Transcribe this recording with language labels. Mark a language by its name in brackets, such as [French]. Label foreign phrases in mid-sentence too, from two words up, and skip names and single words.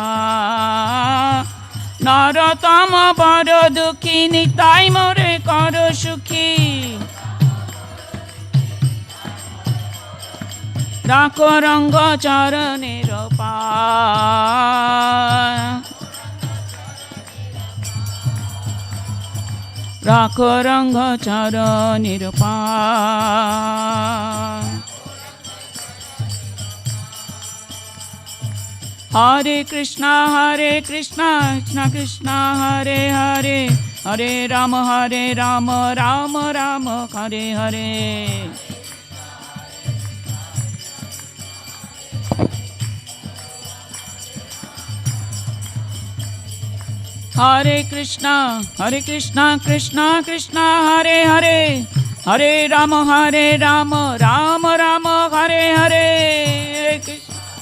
[Bangla] নরতম বড় দুঃখী নিতাই মোরে কর সুখী রাখ রঙ্গ চরণের রাখ রঙ্গ চরণের [Sanskrit] হরে কৃষ্ণ কৃষ্ণ কৃষ্ণ হরে হরে হরে রাম রাম রাম হরে হরে हरे कृष्ण कृष्ण कृष्ण हरे हरे हरे राम राम राम हरे हरे हरे कृष्ण